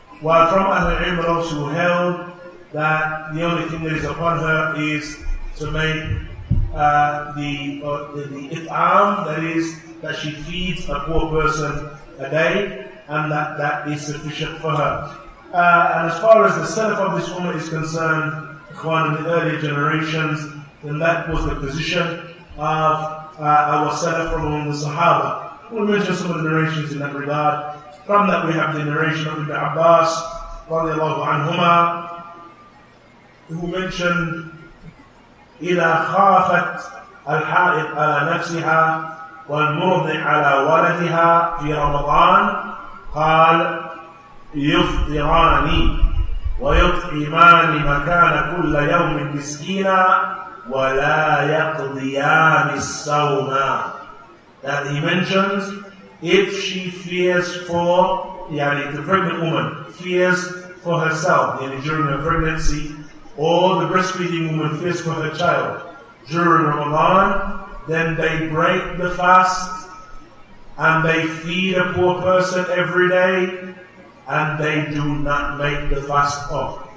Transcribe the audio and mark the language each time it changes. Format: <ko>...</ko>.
<en>While from Ahlul Ilm those who held that the only thing that is upon her is to make the it'am, that is, that she feeds a poor person a day, and that is sufficient for her. And as far as the Salaf of this Ummah is concerned, Ikhwan, in the earlier generations, then that was the position of our Salaf from among the Sahaba. We'll mention some of the narrations in that regard. From that we have the narration of Ibn Abbas radiallahu anhuma, who mentioned</en> <ar>إِذَا خَافَتْ الْحَائِضْ عَلَى نَفْسِهَا وَالْمُرْضِعْ عَلَى وَلَدِهَا فِي رَمَضَانَ قال يفطران ويطعمان مكان كل يوم مسكينا ولا يقضيان الصوم.</ar> <en>That he mentions, if she fears for, the pregnant woman fears for herself during her pregnancy, or the breastfeeding woman fears for her child during Ramadan, then they break the fast and they feed a poor person every day, and they do not make the fast up.</en>